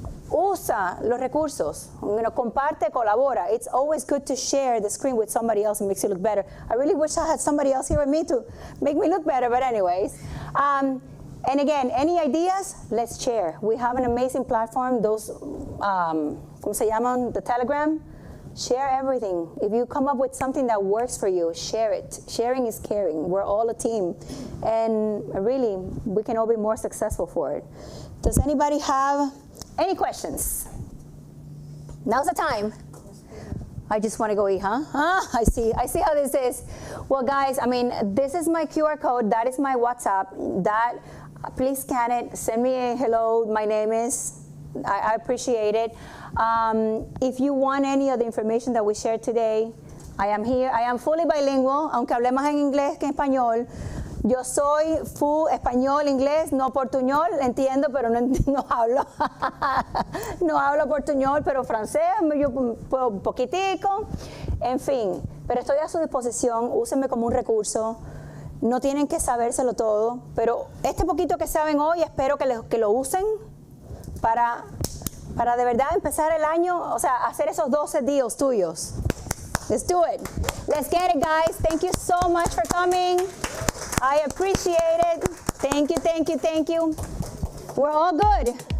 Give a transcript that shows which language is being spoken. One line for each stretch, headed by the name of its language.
Spanish: Usa los recursos. Comparte, colabora.
English: It's always good to share the screen with somebody else. It makes you look better. I really wish I had somebody else here with me to make me look better, but anyways. And again, any ideas, let's share. We have an amazing platform. Those,
Spanish: ¿cómo se llaman?
English: The Telegram. Share everything. If you come up with something that works for you, share it. Sharing is caring. We're all a team. And really, we can all be more successful for it. Does anybody have any questions? Now's the time. I just want to go eat, huh? I see how this is. Well, guys, I mean, this is my QR code. That is my WhatsApp. Please scan it. Send me a hello. My name is. I appreciate it. If you want any of the information that we shared today, I am here. I am fully bilingual,
Spanish: aunque hable más en inglés que en español. Yo soy full español, inglés, no portuñol, entiendo, pero no hablo. No hablo portuñol, pero francés, yo puedo un poquitico. En fin, pero estoy a su disposición. Úsenme como un recurso. No tienen que sabérselo todo, pero este poquito que saben hoy, espero que lo usen para de verdad empezar el año, o sea, hacer esos 12 deals tuyos.
English: Let's do it. Let's get it, guys. Thank you so much for coming. I appreciate it. Thank you, thank you, thank you. We're all good.